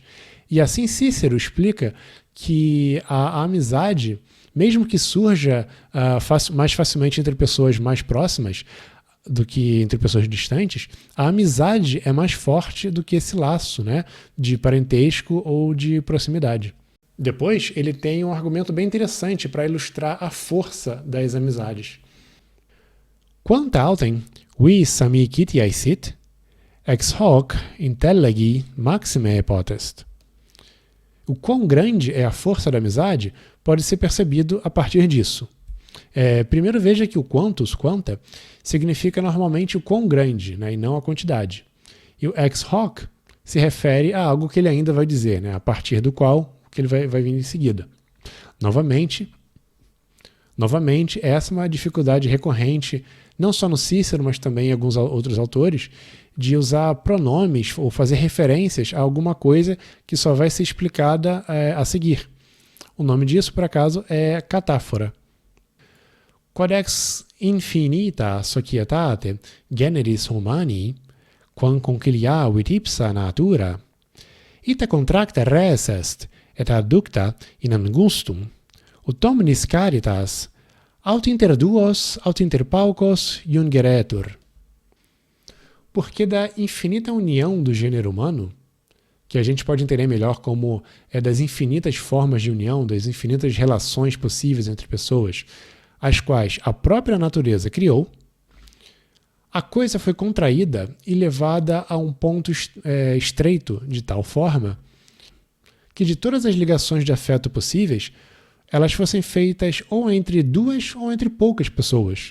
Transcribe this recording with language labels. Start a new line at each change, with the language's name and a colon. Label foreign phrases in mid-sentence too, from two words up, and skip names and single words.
Portuguese: E assim Cícero explica que a amizade, mesmo que surja mais facilmente entre pessoas mais próximas do que entre pessoas distantes, a amizade é mais forte do que esse laço, né, de parentesco ou de proximidade. Depois, ele tem um argumento bem interessante para ilustrar a força das amizades.
Latin: Quanta autem vis amicitiae sit, ex hoc intelligi maxime potest.
Portuguese: O quão grande é a força da amizade pode ser percebido a partir disso. Primeiro veja que o
Latin: quantus, quanta,
Portuguese: significa normalmente o quão grande, né, e não a quantidade. E o
Latin: ex hoc
Portuguese: se refere a algo que ele ainda vai dizer, né, a partir do qual que ele vai vir em seguida. Novamente, essa é uma dificuldade recorrente, não só no Cícero, mas também em alguns outros autores, de usar pronomes ou fazer referências a alguma coisa que só vai ser explicada a seguir. O nome disso, por acaso, é catáfora.
Latin: Codex infinita societate generis humani, quam conciliavit ipsa natura, ita contracta res est, et adducta in angustum, ut omnis caritas, aut inter duos, aut inter paucos, iungeretur.
Portuguese: Porque da infinita união do gênero humano, que a gente pode entender melhor como das infinitas formas de união, das infinitas relações possíveis entre pessoas, as quais a própria natureza criou, a coisa foi contraída e levada a um ponto estreito de tal forma que de todas as ligações de afeto possíveis, elas fossem feitas ou entre duas ou entre poucas pessoas.